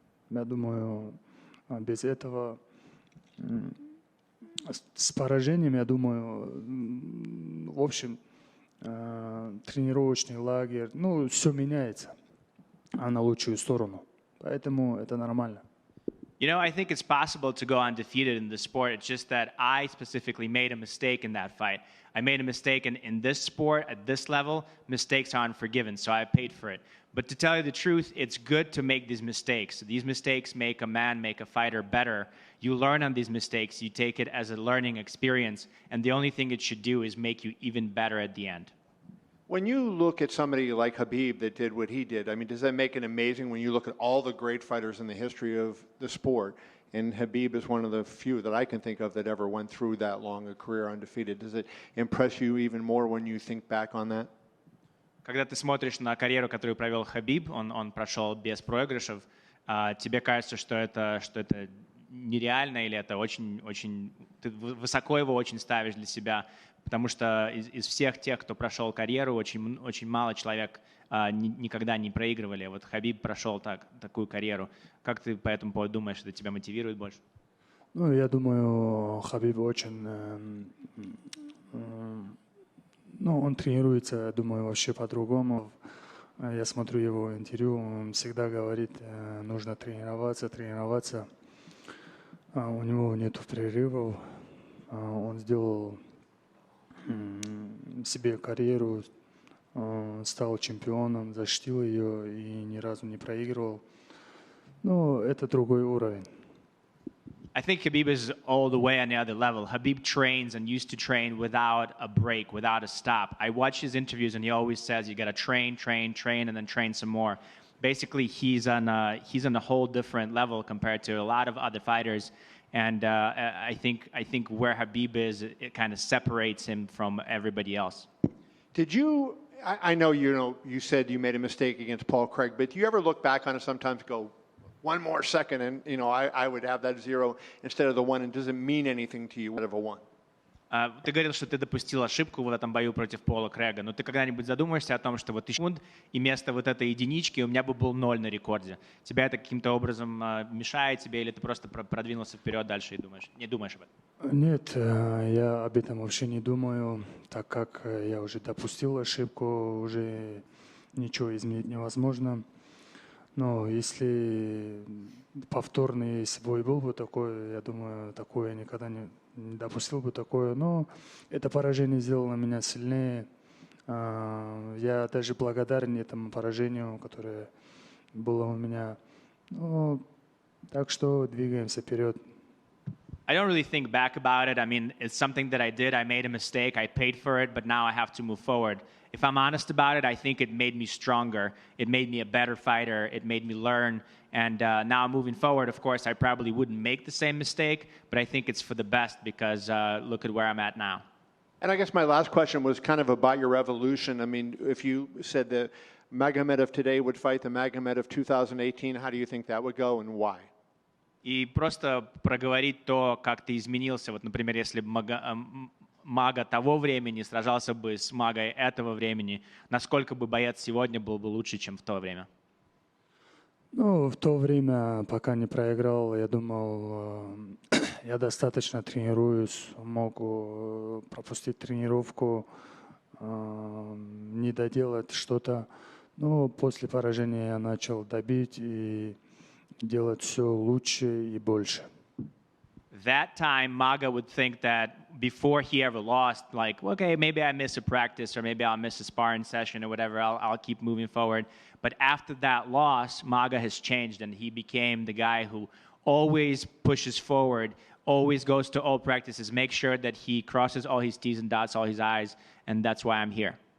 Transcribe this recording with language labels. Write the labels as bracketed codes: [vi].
[ru] Я думаю, без этого, с поражением, я думаю, в общем, тренировочный лагерь, все меняется на лучшую сторону, поэтому это нормально. [en] I think it's possible to go undefeated in the sport. It's just that I specifically made a mistake in that fight. I made a mistake in this sport, at this level. Mistakes are unforgiven, so I paid for it. But to tell you the truth, it's good to make these mistakes. These mistakes make a fighter better. You learn on these mistakes. You take it as a learning experience. And the only thing it should do is make you even better at the end. When you look at somebody like Khabib that did what he did, I mean, does that make it amazing when you look at all the great fighters in the history of the sport? And Khabib is one of the few that I can think of that ever went through that long a career undefeated. Does it impress you even more when you think back on that? [ru] Когда ты смотришь на карьеру, которую провел Хабиб, он прошел без проигрышев, тебе кажется, что это нереально или это очень ты высоко его очень ставишь для себя, потому что из всех тех, кто прошел карьеру, очень мало человек никогда не проигрывали. Вот Хабиб прошел такую карьеру. Как ты по этому поводу думаешь, это тебя мотивирует больше? Ну, я думаю, Хабиб очень... Ну, он тренируется, думаю, вообще по-другому. Я смотрю его интервью, он всегда говорит, нужно тренироваться. У него нет перерывов. Он сделал себе карьеру, стал чемпионом, защитил ее и ни разу не проигрывал. Ну, это другой уровень. [en] I think Khabib is all the way on the other level. Khabib trains and used to train without a break, without a stop. I watch his interviews and he always says you got to train, and then train some more. Basically, he's on a whole different level compared to a lot of other fighters. And I think where Khabib is, it kind of separates him from everybody else. Did you? I know you said you made a mistake against Paul Craig, but do you ever look back on it sometimes and go, one more second, and I would have that 0 instead of the 1, and does it mean anything to you out of a 1? [ru] Ты говорил, что ты допустил ошибку в этом бою против Пола Крэга, но ты когда-нибудь задумаешься о том, что вот секунд и вместо вот этой единички у меня бы был 0 на рекорде? Тебя это каким-то образом мешает тебе, или ты просто продвинулся вперед дальше и не думаешь об этом? Нет, я об этом вообще не думаю, так как я уже допустил ошибку, уже ничего изменить невозможно. Но если повторный бой был бы такой, я думаю, такое я никогда не допустил бы такое. Но это поражение сделало меня сильнее. Я даже благодарен этому поражению, которое было у меня. Ну, так что двигаемся вперед. [en] I don't really think back about it. I mean, it's something that I did. I made a mistake. I paid for it, but now I have to move forward. If I'm honest about it, I think it made me stronger. It made me a better fighter. It made me learn. And now moving forward, of course, I probably wouldn't make the same mistake, but I think it's for the best because look at where I'm at now. And I guess my last question was kind of about your evolution. I mean, if you said the Magomed of today would fight the Magomed of 2018, how do you think that would go and why? [ru] И просто проговорить то, как ты изменился. Вот, например, если бы мага того времени сражался бы с магой этого времени, насколько бы боец сегодня был бы лучше, чем в то время? Ну, в то время, пока не проиграл, я думал, я достаточно тренируюсь, могу пропустить тренировку, не доделать что-то. Но после поражения я начал добить и делать все лучше и больше. [en] That time, Maga would think that before he ever lost, like, okay, maybe I miss a practice or maybe I'll miss a sparring session or whatever, I'll keep moving forward. But after that loss, Maga has changed and he became the guy who always pushes forward, always goes to all practices, makes sure that he crosses all his T's and dots all his I's, and that's why I'm here.